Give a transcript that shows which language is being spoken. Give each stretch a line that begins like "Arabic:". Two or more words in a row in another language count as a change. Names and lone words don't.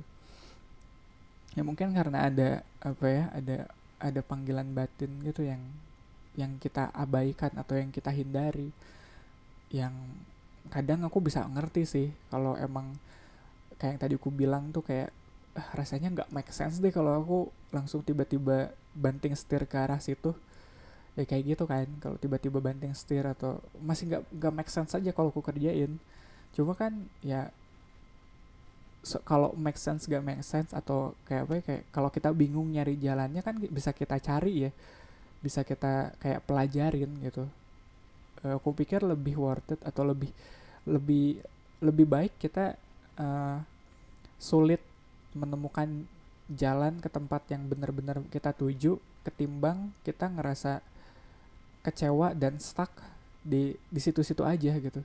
Indonesian: Ya mungkin karena ada panggilan batin gitu yang kita abaikan atau yang kita hindari. Yang kadang aku bisa ngerti sih kalau emang kayak yang tadi aku bilang tuh, kayak rasanya nggak
English: make sense
Indonesian: deh kalau aku langsung tiba-tiba banting setir ke arah situ. Ya kayak gitu kan, kalau tiba-tiba banting setir atau masih nggak
English: make sense
Indonesian: aja kalau aku kerjain. Cuma kan ya, kalau
English: make sense
Indonesian: gak
English: make sense,
Indonesian: atau kayak kalau kita bingung nyari jalannya kan bisa kita cari ya, bisa kita kayak pelajarin gitu. Aku pikir lebih
English: worth it,
Indonesian: atau lebih lebih baik kita sulit menemukan jalan ke tempat yang benar-benar kita tuju, ketimbang kita ngerasa kecewa dan stuck di situ-situ aja gitu.